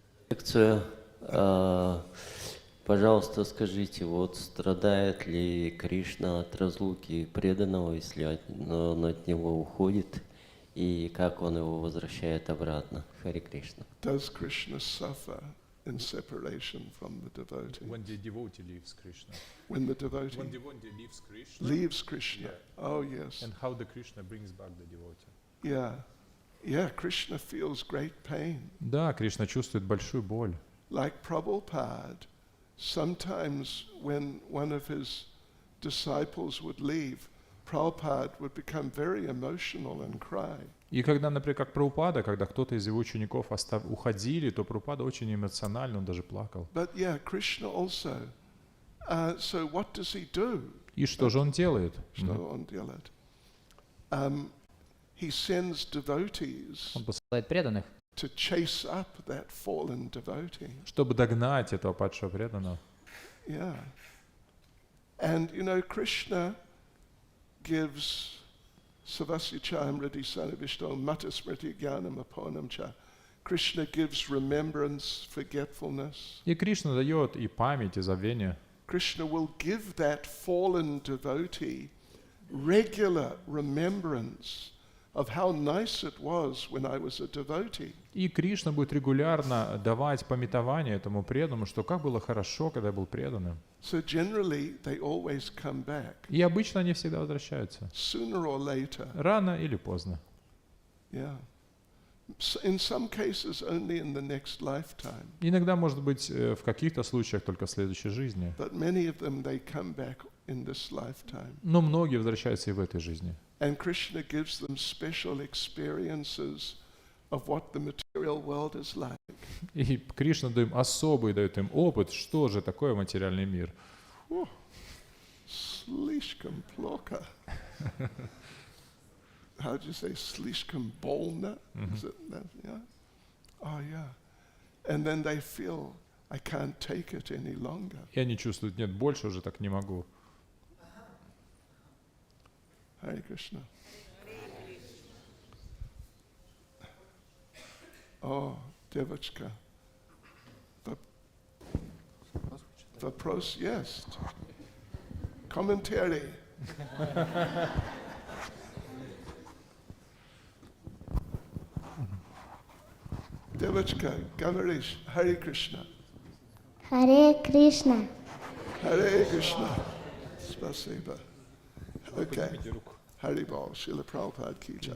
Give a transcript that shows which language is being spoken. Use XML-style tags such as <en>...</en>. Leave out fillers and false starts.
<ru>Лекция. Пожалуйста, скажите, вот страдает ли Кришна от разлуки преданного, если он от него уходит, и как он его возвращает обратно? Хари Кришна.</ru> <en>Does Krishna suffer in separation from the devotee? When the devotee leaves Krishna. When the devotee leaves Krishna. leaves Krishna. Yeah. Oh yes. And how the Krishna brings back the devotee. Yeah, Krishna feels great pain.</en> <ru>Да, Кришна чувствует большую боль.</ru> <en>Like Prabhupada, sometimes when one of his disciples would leave, Prabhupada would become very emotional and cry.</en> <ru>И когда, например, как Прабхупада, когда кто-то из его учеников уходили, то Прабхупада очень эмоционально, он даже плакал.</ru> <en>But yeah, Krishna also. So what does he do?</en> <ru>И что же он делает? Что он делает?</ru> <en>He sends devotees</en> <ru>Он посылает преданных,</ru> <en>to chase up that fallen devotee.</en> <ru>Чтобы догнать этого падшего преданного.</ru> <en>Yeah. And you know, Krishna gives</en> <sa>Savasya-chayamriti sanavishto matasmriti jnanam aponam cha.</sa> <en>Krishna gives remembrance, forgetfulness.</en> <ru>И Кришна дает и память, и забвение.</ru> <en>Krishna will give that fallen devotee regular remembrance of how nice it was when I was a devotee.</en> <ru>И Кришна будет регулярно давать памятование этому преданному, что как было хорошо, когда я был преданным.</ru> <en>So generally they always come back.</en> <ru>И обычно они всегда возвращаются.</ru> <en>Sooner or later.</en> <ru>Рано или поздно.</ru> <en>Yeah. In some cases only in the next lifetime.</en> <ru>Иногда, может быть, в каких-то случаях только в следующей жизни.</ru> <en>But many of them they come back in this lifetime.</en> <ru>Но многие возвращаются и в этой жизни.</ru> <en>And Krishna gives them special experiences of what the material world is like.</en> <ru>И Кришна дает им опыт, что же такое материальный мир. Слишком плохо.</ru> <en>How do you say</en> <ru>слишком больно?</ru> <en>Is it that? Yeah. Oh yeah. And then they feel I can't take it any longer.</en> <ru>И они чувствуют, нет, больше уже так не могу.</ru> <en>Hare Krishna.</en> <ru>Oh, девочка. Вопрос есть. Комментарий. Девочка, говоришь, Харе Кришна. Харе Кришна. Харе Кришна. Спасибо. Okay.</ru> <hi>Hari Bol, Srila Prabhupada ki jai.</hi>